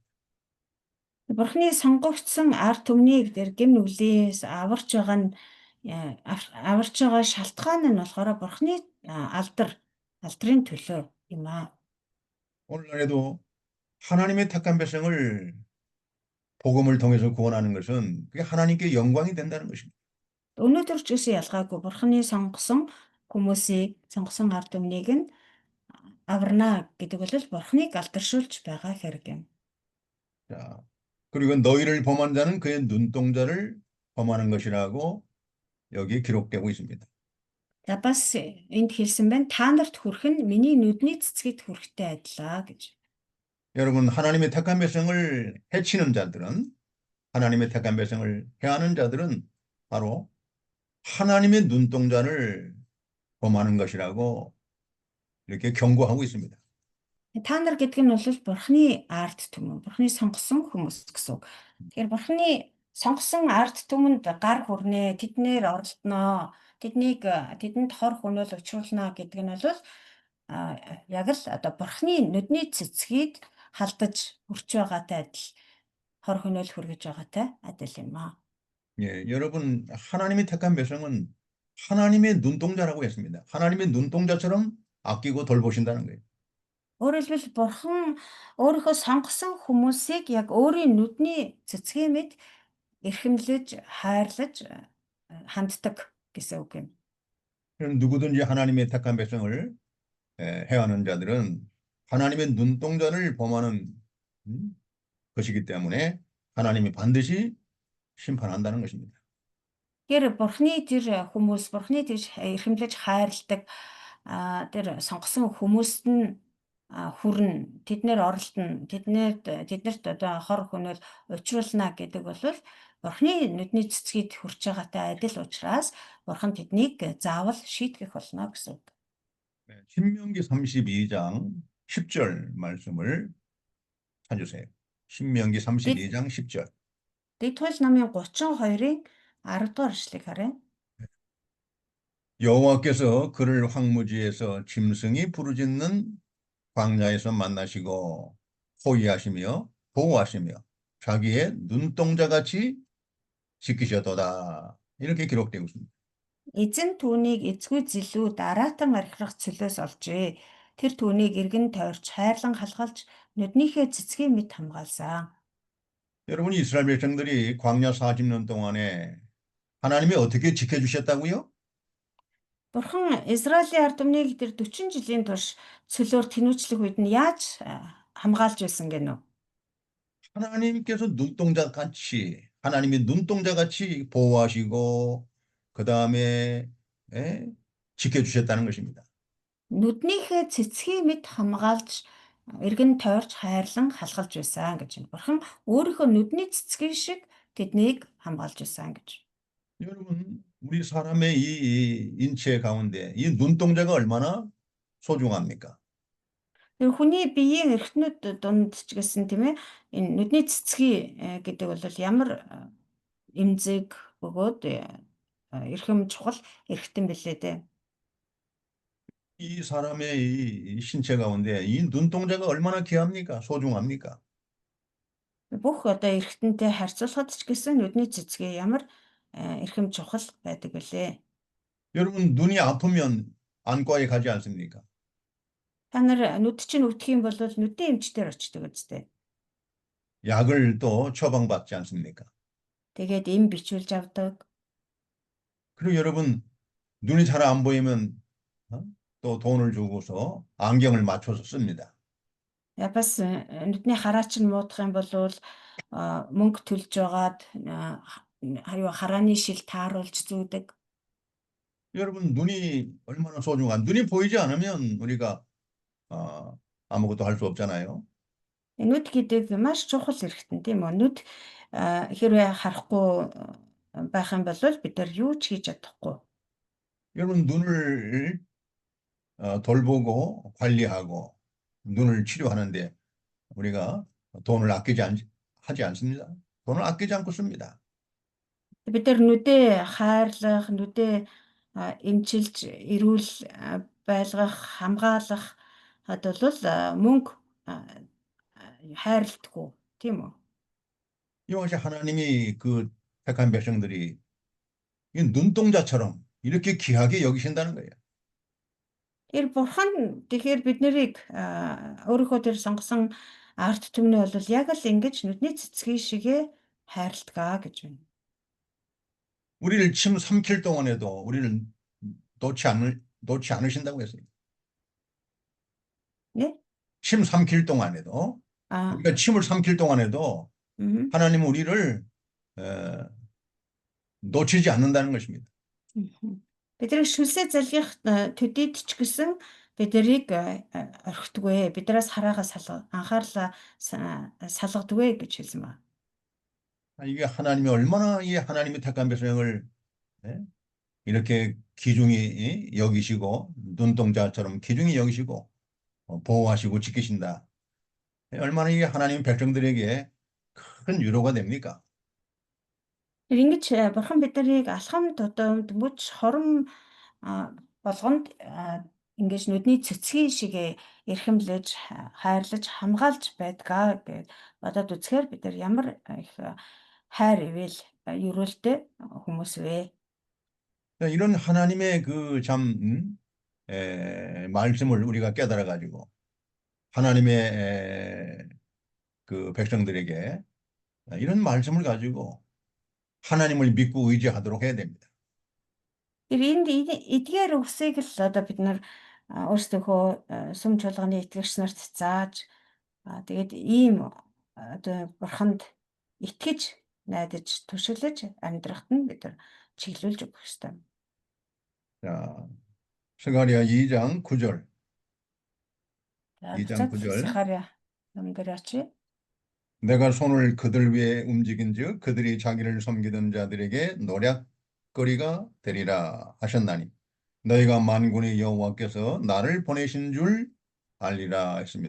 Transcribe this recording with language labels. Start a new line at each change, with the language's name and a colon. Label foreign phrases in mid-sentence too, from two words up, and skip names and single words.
Mongolian: Бурхны сонгогдсон ард түмнийг дээр гэм нүглээс аварч байгаа шалтгаан нь болохоор Бурхны алдрын төлөө юм аа.
Korean: 오늘날에도 하나님의 택한 백성을 복음을 통해서 구원하는 것은 그게 하나님께 영광이 된다는 것입니다.
Mongolian: Өнөөдөр ч гэсэн ялгаагүй Бурхны сонгосон хүмүүсийг сонгосон ард түмнийг нь аварна гэдэг бол Бурхныг алдаршуулж байгаа хэрэг юм.
Korean: 자, 그리고 너희를 범한 자는 그의 눈동자를 범하는 것이라고 여기 기록되고 있습니다.
Mongolian: За бас энд хэлсэн байна. Та нарт хүрэх нь миний нүдний цэцгэд хүрэхтэй адилаа гэж.
Korean: 여러분, 하나님의 택한 백성을 해치는 자들은, 하나님의 택한 백성을 해하는 자들은 바로 하나님의 눈동자를 범하는 것이라고 이렇게 경고하고 있습니다.
Mongolian: Та нар гэдэг нь бол Бурхны ард түмэн, Бурхны сонгосон хүмүүс гэсэн үг. Тэгэхээр Бурхны сонгосон ард түмэнд гар хүрнэ, тэднэр оролдоно, тэдэнд хор хөнөөл учруулна гэдэг нь бол яг л одоо Бурхны нүдний цэцгийг халдаж хүрч байгаатай адил, хор хөнөөл хүргэж байгаатай адил юм аа.
Korean: 예, 여러분, 하나님의 택한 백성은 하나님의 눈동자라고 했습니다. 하나님의 눈동자처럼 아끼고 돌보신다는 거예요.
Mongolian: Өөрөөр хэлбэл Бурхан өөрийнхөө сонгосон хүмүүсийг яг өөрийн нүдний цэцгийн мэт эрхэмлэж, хайрлаж ханддаг гэсэн үг юм.
Korean: 그럼 누구든지 하나님의 택한 백성을 해하는 자들은 하나님의 눈동자를 범하는 것이기 때문에 하나님이 반드시 심판한다는 것입니다.
Mongolian: Тэгэхээр Бурханы тэр хүмүүс, Бурханы тэр эрхэмлэж хайрладаг тэр сонгосон хүмүүст нь хүрнэ, тэднэр оролдоно, тэднэрт одоо хор хөнөөл учруулна гэдэг бол Бурханы нүдний цэцгийд хүрч байгаатай адил учраас Бурхан тэднийг заавал шийтгэх болно гэсэн үг.
Korean: 신명기 32장 10절 말씀을 찾으세요. 신명기 32장 10절.
Mongolian: Дэдгүүл намын 32-ын 10 дугаар эшлэгийг харъя.
Korean: 여호와께서 그를 황무지에서 짐승이 부르짖는 광야에서 만나시고 호위하시며 보호하시며 자기의 눈동자같이 지키셨도다. 이렇게 기록되고 있습니다.
Mongolian: Эзэн түүнийг эзгүй зэлүү дараатан архирах цөлөөс олжээ. Тэр түүнийг эргэн тойрч хайрлан халгалж нүднийхээ цэцгийн мэт хамгаалсан.
Korean: 여러분, 이스라엘 백성들이 광야 40년 동안에 하나님이 어떻게 지켜주셨다고요?
Mongolian: Бурхан Израилийн ард түмнийг тэр 40 жилийн турш цөлөөр тэнүүчлэх үед нь яаж хамгаалж байсан гэнэ үү?
Korean: 하나님께서 하나님이 눈동자같이 보호하시고 그 다음에 지켜주셨다는 것입니다.
Mongolian: Нүднийхээ цэцгийн мэт хамгаалж эргэн тойрч хайрлан халгалж байсан гэж байна. Бурхан өөрийнхөө нүдний цэцгийн шиг тэднийг хамгаалж байсан гэж.
Korean: 여러분, 우리 사람의 이 인체 가운데 이 눈동자가 얼마나 소중합니까?
Mongolian: Тэр хүний биеийн эрхтнүүд дунд ч гэсэн тийм ээ энэ нүдний цэцгий гэдэг бол ямар эмзэг бөгөөд эрхэм чухал эрхтэн билээ дээ.
Korean: 이 사람의 이 신체 가운데 이 눈동자가 얼마나 귀합니까? 소중합니까?
Mongolian: Бүх одоо эрхтэнтэй харьцуулахад ч гэсэн нүдний цэцгээ ямар эрхэм чухал байдаг билээ.
Korean: 여러분, 눈이 아프면 안과에 가지 않습니까?
Mongolian: Та нар нүд чинь өвдөх юм бол нүдийн эмчтэр очдог үстэй.
Korean: 약을 또 처방받지 않습니까?
Mongolian: Тэгээд эм бичүүлж авдаг.
Korean: 그리고 여러분, 눈이 잘 안 보이면 또 돈을 주고서 안경을 맞춰서 씁니다.
Mongolian: Я бас нүдний хараач нь муудах юм бол мөнгө төлж жагаад харааны шил тааруулж зүүдэг.
Korean: 여러분, 눈이 얼마나 눈이 보이지 않으면 우리가 아무것도 할 수 없잖아요.
Mongolian: Нүд гэдэг маш чухал эрхтэн тийм үү? Нүд хэрвээ харахгүй байх юм бол бид нар юу ч хийж чадахгүй.
Korean: 여러분, 눈을 돌보고 관리하고 눈을 치료하는데 우리가 돈을 하지 않습니다. 돈을 아끼지 않고 씁니다.
Mongolian: Бид нар нүдээ хайрлах, нүдээ эмчилж, эрүүл байлгах, хамгаалах бол мөнгө хайрладаггүй тийм үү?
Korean: 이것이 하나님이 그 택한 백성들이 이 눈동자처럼 이렇게 귀하게 여기신다는 거예요.
Mongolian: Тэр бурхан тэгэхээр бид нарыг өөрийнхөө тэр сонгосон арт түмнээ бол яг л ингэж нүдний цэцгийн шигээ хайрладаг гэж байна.
Korean: 우리를 침 삼킬 동안에도 우리를 놓지 않으신다고 했어요. 네? 침 삼킬 동안에도 우리가 침을 삼킬 동안에도 하나님은 우리를 놓치지 않는다는 것입니다.
Mongolian: Бидний шүлсээ залгих төдийд ч гэсэн биднийг орхитгүй, биднээс хараагаа анхаарлаа салгадгүй гэж хэлсэн байна.
Korean: 이게 하나님이 얼마나 이 하나님의 택한 백성을 예? 이렇게 귀중히 여기시고 눈동자처럼 귀중히 여기시고 보호하시고 지키신다. 얼마나 이게 하나님 백성들에게 큰 위로가 됩니까?
Mongolian: Тэр ингэж бурхан биднийг алхам тутамд мөч хором болгонд ингэж нүдний цэцгийн шигээ эрхэмлэж хайрлаж хамгаалж байдгаа гэж бодоод үзэхээр бид нар ямар их хайр ивэл ерөөлтэй хүмүүс вэ?
Korean: 이런 하나님의 그 말씀을 우리가 깨달아 가지고 하나님의 그 백성들에게 이런 말씀을 가지고 하나님을 믿고 의지하도록 해야 됩니다.
Mongolian: Тэр энд эдгээр үгсийг л одоо бид нар өөрсдийнхөө сүм чуулганы итгэгч нарт зааж тэгээд ийм одоо бурханд итгэж найдаж түшиглэж амьдрахад нь бид нар чиглүүлж өгөх ёстой.
Korean: 자, 스가랴 2장 9절.
Mongolian: За
Korean: 2장
Mongolian: буцаад
Korean: 9절.
Mongolian: Захария номдэр очие.
Korean: 내가 손을 그들 위에 움직인즉 그들이 자기를 섬기던 자들에게 노략거리가 되리라 하셨나니 너희가 만군의 여호와께서 나를 보내신 줄 알리라 했습니다.